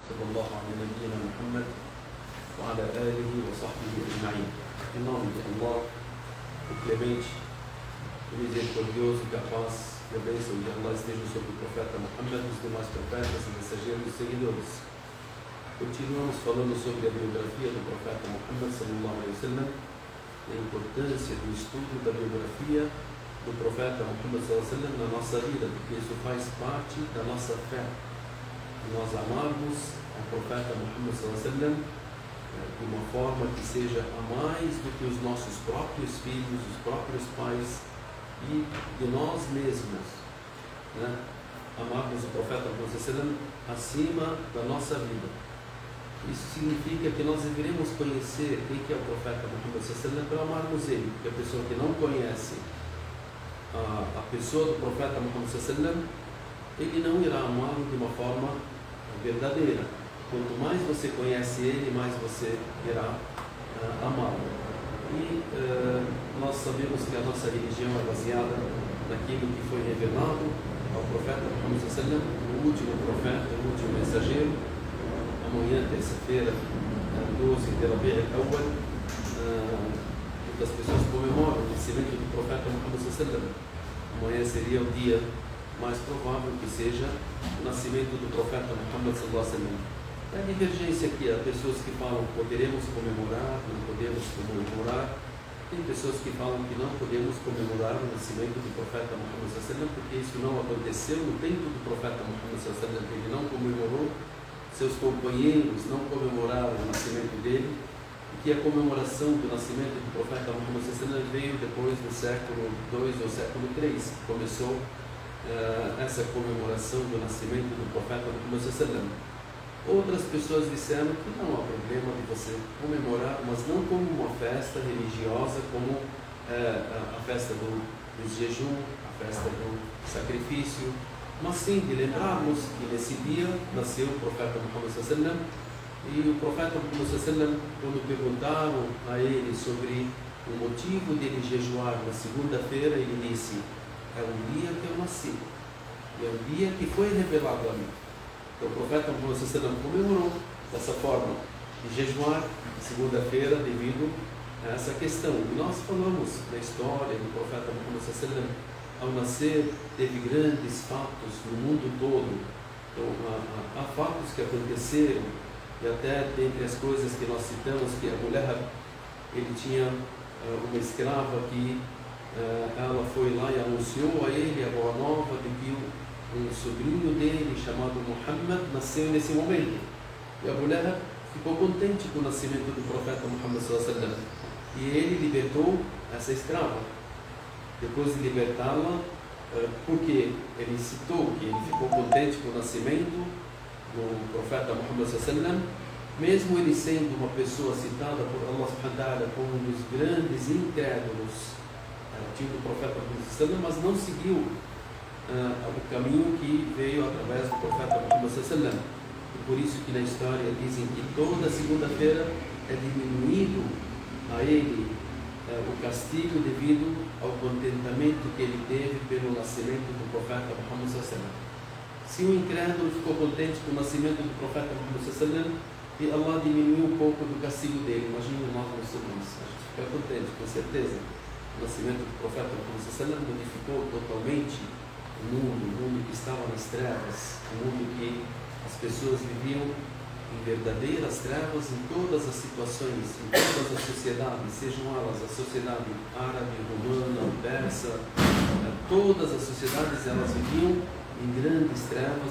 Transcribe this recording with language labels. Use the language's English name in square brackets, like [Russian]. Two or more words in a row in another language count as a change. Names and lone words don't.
[Arabic] الله على نبينا محمد وعلى آله وصحبه أجمعين. [Portuguese] Em nome de Allah, o clemente, o misericordioso, que a paz e a bênção de Allah estejam sobre o profeta Muhammad, os demais profetas, mensageiros e seguidores. Continuamos falando sobre a biografia do profeta Muhammad [Arabic] صلى الله عليه وسلم [Portuguese] e a importância do estudo da biografia do profeta Muhammad [Arabic] صلى الله عليه وسلم [Portuguese] na nossa vida, porque isso faz parte da nossa fé. Nós amarmos o profeta Muhammad [Arabic] صلى الله عليه وسلم [Portuguese] de uma forma que seja a mais do que os nossos próprios filhos, os próprios pais e de nós mesmos, né? Amarmos o profeta Muhammad [Arabic] صلى الله عليه وسلم [Portuguese] acima da nossa vida. Isso significa que nós deveremos conhecer quem que é o profeta Muhammad [Arabic] صلى الله عليه وسلم [Portuguese] para amarmos ele, porque a pessoa que não conhece a pessoa do profeta Muhammad [Arabic] صلى الله عليه وسلم, [Portuguese] ele não irá amá-lo de uma forma verdadeira. Quanto mais você conhece ele, mais você irá amá-lo. E nós sabemos que a nossa religião é baseada naquilo que foi revelado ao profeta Muhammad [Arabic] صلى الله عليه وسلم, [Portuguese] o último profeta, o último mensageiro. Amanhã, terça-feira, 12 de Rabi' al-Awwal, muitas pessoas comemoram o nascimento do profeta Muhammad [Arabic] صلى الله عليه وسلم. [Portuguese] Amanhã seria o dia mais provável que seja o nascimento do profeta Muhammad [Arabic] صلى الله عليه وسلم. [Portuguese] A divergência aqui, há pessoas que falam que poderemos comemorar, não podemos comemorar. Tem pessoas que falam que não podemos comemorar o nascimento do profeta Muhammad [Arabic] صلى الله عليه وسلم, [Portuguese] porque isso não aconteceu no tempo do profeta Muhammad [Arabic] صلى الله عليه وسلم. [Portuguese] Ele não comemorou, seus companheiros não comemoraram o nascimento dele, e que a comemoração do nascimento do profeta Muhammad [Arabic] صلى الله عليه وسلم [Portuguese] veio depois do século II ou século III, que começou essa comemoração do nascimento do profeta Muhammad [Arabic] صلى الله عليه وسلم. [Portuguese] Outras pessoas disseram que não há problema de você comemorar, mas não como uma festa religiosa, como a festa do jejum, a festa do sacrifício, mas sim de lembrarmos que nesse dia nasceu o profeta Muhammad [Arabic] صلى الله عليه وسلم. [Portuguese] E o profeta Muhammad [Arabic] صلى الله عليه وسلم, [Portuguese] quando perguntaram a ele sobre o motivo dele jejuar na segunda-feira, ele disse: é o dia que eu nasci, é o dia que foi revelado a mim. Então o profeta Muhammad [Arabic] صلى الله عليه وسلم [Portuguese] comemorou dessa forma de jejuar segunda-feira devido a essa questão. E nós falamos na história do profeta Muhammad [Arabic] صلى الله عليه وسلم, [Portuguese] ao nascer teve grandes fatos no mundo todo. Então há fatos que aconteceram, e até dentre as coisas que nós citamos, que a mulher, ele tinha uma escrava que ela foi lá e anunciou a ele a boa nova de que um sobrinho dele, chamado Muhammad, nasceu nesse momento. E a mulher ficou contente com o nascimento do profeta Muhammad [Arabic] صلى الله عليه وسلم. [Portuguese] E ele libertou essa escrava. Depois de libertá-la, porque ele citou que ele ficou contente com o nascimento do profeta Muhammad [Arabic] صلى الله عليه وسلم, [Portuguese] mesmo ele sendo uma pessoa citada por Allah [Arabic] سبحانه وتعالى [Portuguese] como um dos grandes incrédulos, tipo o profeta Muhammad [Arabic] صلى الله عليه وسلم, [Portuguese] mas não seguiu o caminho que veio através do profeta Muhammad [Arabic] صلى الله عليه وسلم. [Portuguese] E por isso que na história dizem que toda segunda-feira é diminuído a ele o castigo devido ao contentamento que ele teve pelo nascimento do profeta Muhammad [Arabic] صلى الله عليه وسلم. [Portuguese] Se o incrédulo ficou contente com o nascimento do profeta Muhammad [Arabic] صلى الله عليه وسلم, [Portuguese] e Allah diminuiu um pouco do castigo dele. Imagina nós muçulmanos, a gente fica contente, com certeza. O nascimento do profeta Muhammad [Arabic] صلى الله عليه وسلم [Portuguese] modificou totalmente o mundo que estava nas trevas, o mundo que as pessoas viviam em verdadeiras trevas em todas as situações, em todas as sociedades, sejam elas a sociedade árabe, romana, persa, todas as sociedades elas viviam em grandes trevas.